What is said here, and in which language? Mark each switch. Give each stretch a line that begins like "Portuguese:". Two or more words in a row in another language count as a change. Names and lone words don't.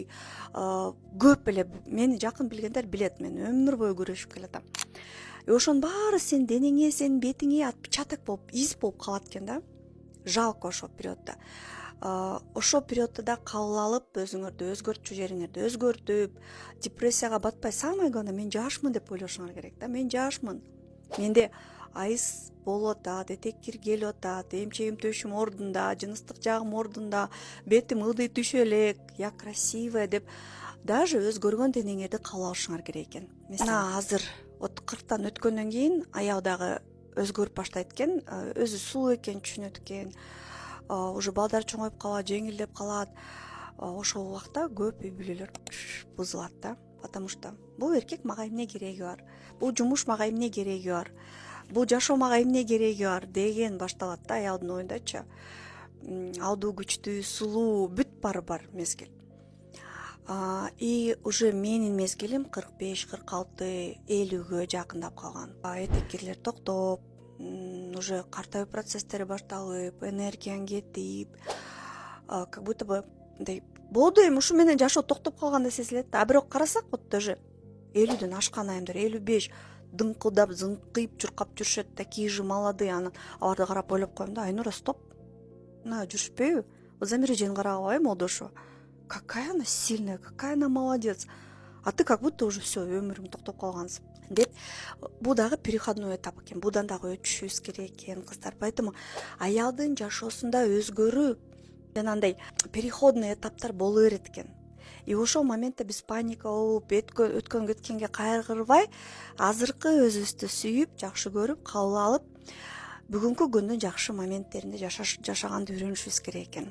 Kyrgyz: Көп эле мени жакын билгендер билет, мен өмүр бою күрөшүп келатам. Ошонун баары сенин денеңе, сенин бетиңе отпечаток болуп, из болуп калат экен да. Жалко ошол периоддо. Ошол периоддо да кабыл алып, өзүңөрдү өзгөртчү жериңерди өзгөртүп, депрессияга батпай,
Russian: самое главное,
Kyrgyz: мен жашмын деп ойлошуңар керек да. Мен жашмын. Менде айыз болуп атат, этеккир келип атат, эмчегим төшүм ордунда, жыныстык жагым ордунда, бетим ылдый түшө элек,
Russian: я красивая
Kyrgyz: деп даже өзгөргөн денеңерди кабыл алышыңар керек экен. Мына азыр вот 40тан өткөндөн кийин аял дагы өзгөрүп баштайт экен, өзү сулуу экенин түшүнөт экен, уже балдар чоңоюп калат, жеңилдеп калат. Ошол убакта көп үй бүлөлөр бузулат да,
Russian: потому что
Kyrgyz: бул эркек мага эмне кереги бар, бул жумуш мага эмне кереги бар, бул жашоо мага эмне кереги бар деген башталат да аялдын оюндачы. Алдуу күчтүү, сулуу, бүт баары бар мезгил.
Russian: И уже
Kyrgyz: менин мезгилим 45, 46, 50гө жакындап калган. Этеккирлер токтоп, уже картайуу процесстери башталып, энергияң кетип,
Russian: как будто бы
Kyrgyz: мындай болду, эми ушу менен жашоо токтоп калгандай сезилет да. Бирок карасак,
Russian: вот даже
Kyrgyz: 50дөн ашкан айымдар, 55 дыңкылдап, зыңкыйып, чуркап жүрүшөт,
Russian: такие же молодые.
Kyrgyz: Анан аларды карап ойлоп коем да, Айнура, стоп. Мына жүрүшпөйбү? Замира эжени карап алайын, молдошу.
Russian: Какая она сильная, какая она молодец. А ты как будто уже все,
Kyrgyz: өмүрүң токтоп калгансың деп. Бул дагы
Russian: переходной этап
Kyrgyz: экен. Будан дагы өтүшүбүз керек экен, кыздар. Поэтому аялдын жашоосунда өзгөрүү жанагындай переходный этаптар боло берет экен. И ошол моментте биз паника болуп, өткөн кеткенге кайгырбай, азыркы өзүбүздү сүйүп, жакшы көрүп, кабыл алып, бүгүнкү күндүн жакшы моменттеринде жашаганды үйрөнүшүбүз керек экен.